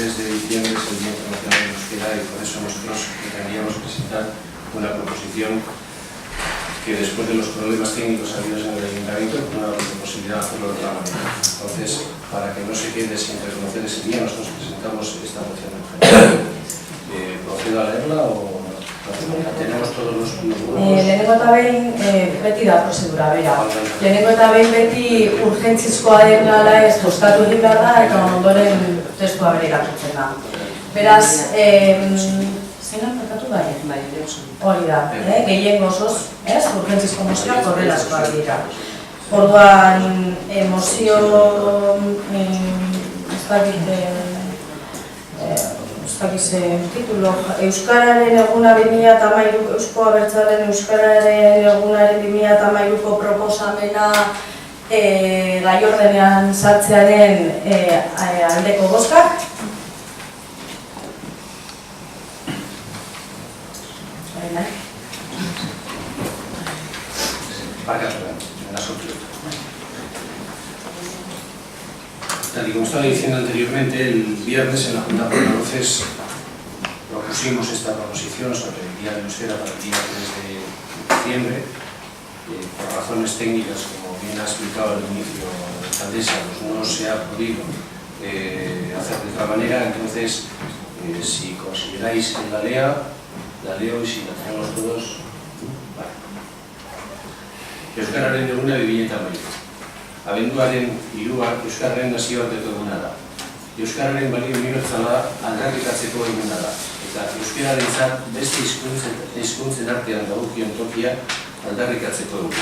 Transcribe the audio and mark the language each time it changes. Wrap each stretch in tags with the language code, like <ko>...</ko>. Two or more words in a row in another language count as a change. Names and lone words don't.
<es>de diciembre es el Día Internacional de Euskera y por eso nosotros pretendíamos presentar una proposición que después de los problemas técnicos habidos en el Ayuntamiento no ha habido posibilidad de hacerlo de otra manera. Entonces, para que no se quede sin reconocer ese día, nosotros presentamos esta moción de urgencia. ¿Procedo a leerla o tenemos todos los grupos?</es> <eu>Lehenengo eta behin beti da prozedura bera. Lehenengo eta behin beti urgentzizkoa den gala ez bozkatu egin behar da eta ondoren testua bere irakurtzen da. Beraz, zelan tratatu da? Hori da, gehiengo osoz, urgentzizko mozioak horrelazkoak dira. Orduan, mozio, titulo, Euskararen eguna 2013, Eusko Abertzalen Euskararen egunaren 2013ko proposamena gai ordenean sartzearen aldeko bozkak.</eu> <es>Tal y como estaba diciendo anteriormente, el viernes en la Junta de Portavoces propusimos esta proposición sobre el Día de Euskera para el día 3 de diciembre. Por razones técnicas, como bien ha explicado al inicio la alcaldesa, pues no se ha podido hacer de otra manera. Entonces, si consideráis que la leo y si la tenemos todos, vale.</es> <eu>Euskararen eguna 2013. Abenduaren 3 Euskararen nazioarteko eguna da. Euskararen balio unibertsala aldarrikatzeko eguna da. Eta euskararentzat beste hizkuntzen artean dagokion tokia aldarrikatzeko eguna.</eu>